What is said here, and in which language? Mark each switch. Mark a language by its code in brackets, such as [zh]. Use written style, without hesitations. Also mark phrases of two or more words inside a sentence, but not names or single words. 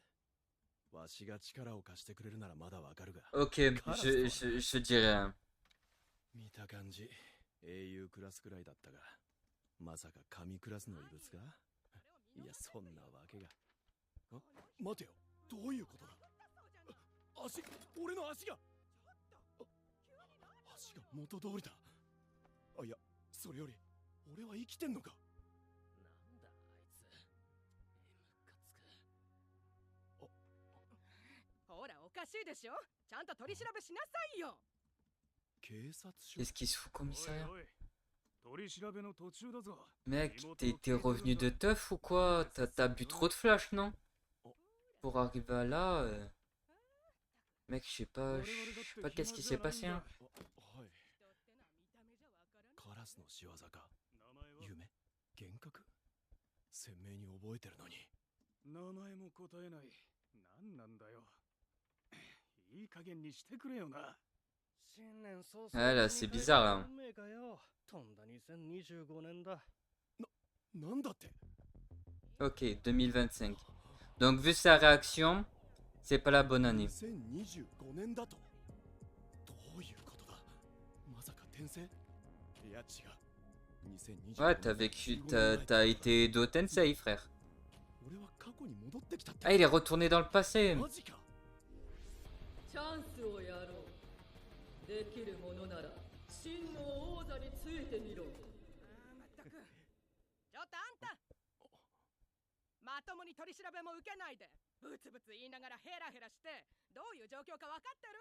[ja] わしが力を貸してくれるならまだわかるが。 [fr] Ok, je dirais rien. [ja] 見た感じ英雄クラスくらいだったが、まさか神クラスの異物か。いや、そんなわけが。あ、待てよ、どういうことだ。足、俺の足が元通りだ。あ、いや、それより俺は生きてんのか。なんだあいつ、ムカつく。ほら、おかしいでしょ。ちゃんと取り調べしなさいよ。警察署。 [fr] Qu'est-ce qu'il se fout, commissariat? Mec, t'es revenu de teuf ou quoi? T'as bu trop de flash, non? Pour arriver à là... Mec, je sais pas qu'est-ce qui s'est passé, hein. [ja] カラスの仕業か。夢、幻覚、鮮明に覚えてるのに。名前も答えない。なんなんだよ。いい加減にしてくれよな。 [fr] Ah là, c'est bizarre, hein. [ja] なんだって。 [fr] Ok, 2025. Donc, vu sa réaction, c'est pas la bonne année. [ja] 2025 年だと。どういうことだ。まさか転生。いや違う。 [fr] Ouais, t'as vécu, t'as été Edo Tensei, frère. [ja] 俺は過去に戻ってきたって。 [fr] Ah, il est retourné dans le passé. [ja] マジか。チャンスをやろう。できるものなら真の王座についてみろ。まったく。ちょっとあんた。まともに取り調べも受けないで、ブツブツ言いながらヘラヘラして、どういう状況か分かってる？